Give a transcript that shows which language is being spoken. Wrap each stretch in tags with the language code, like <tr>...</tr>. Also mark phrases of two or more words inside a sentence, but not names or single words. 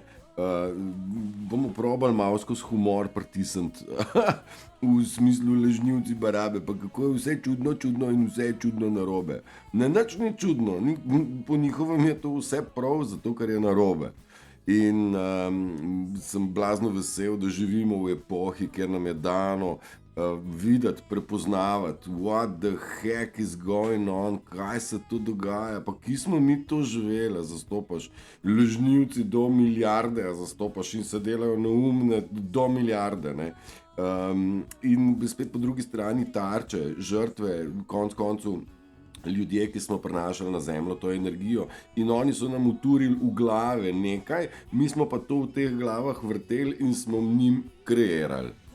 <sl>Bomo probali malo skozi humor pritisniti, v smislu lažnivci barabe, pa kako je vse čudno in vse je čudno narobe. Ne, nič ni čudno, po njihovem je to vse prav, zato ker je narobe. In sem blazno vesel, da živimo v epohi, kjer nam je dano videti, prepoznavati,</sl> <en>what the heck is going on,</en> <sl>kaj se tu dogaja, pa ki smo mi to živeli, zastopaš lažnivci do milijarde, zastopaš in se delajo neumne do milijarde, ne. In spet po drugi strani tarče, žrtve, konec koncev ljudje, ki smo prenašali na zemljo to energijo in oni so nam uturili v glave nekaj, mi smo pa to v teh glavah vrteli in smo njim kreirali.</sl>